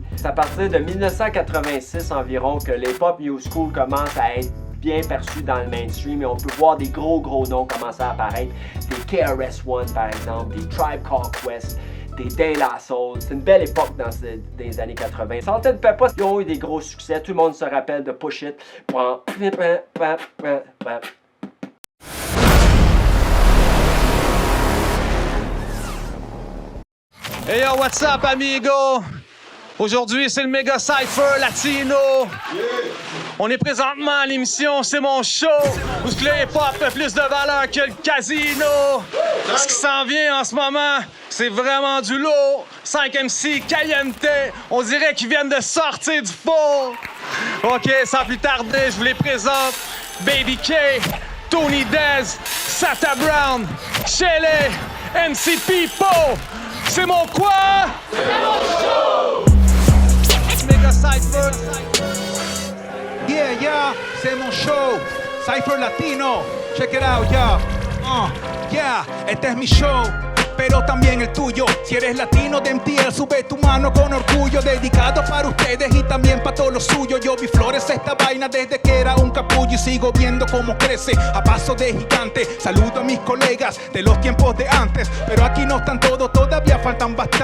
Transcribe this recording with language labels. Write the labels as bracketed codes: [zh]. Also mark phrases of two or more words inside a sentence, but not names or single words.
[fr] C'est à partir de 1986 environ que l'hip-hop New School commence à être bien perçu dans le mainstream et on peut voir des gros noms commencer à apparaître. Des KRS-One par exemple, des Tribe Called Quest, des De La Soul. C'est une belle époque dans les années 80. Sgt. Pepper, ils ont eu des gros succès. Tout le monde se rappelle de Push It. [en] Hey yo, what's up, amigo? [fr] Aujourd'hui, c'est le Méga Cypher Latino. Yeah. On est présentement à l'émission C'est mon show, où le hip-hop a plus de valeur que le casino. Ce qui s'en vient en ce moment, c'est vraiment du lourd. 5 MC caliente, on dirait qu'ils viennent de sortir du four. OK, sans plus tarder, je vous les présente. Baby K, Tony Dez, Sata Brown, Shelley, MC Pipo. C'est mon quoi? C'est mon show! Méga Cypher. Yeah, c'est mon show. Cypher Latino. [en] Check it out, yeah, [es] este es mi show. Pero también el tuyo. Si eres latino de MTL, sube tu mano con orgullo. Dedicado para ustedes y también para todos los suyos. Yo vi flores esta vaina desde que era un capullo y sigo viendo cómo crece a paso de gigante. Saludo a mis colegas de los tiempos de antes, pero aquí no están todos, todavía faltan bastante.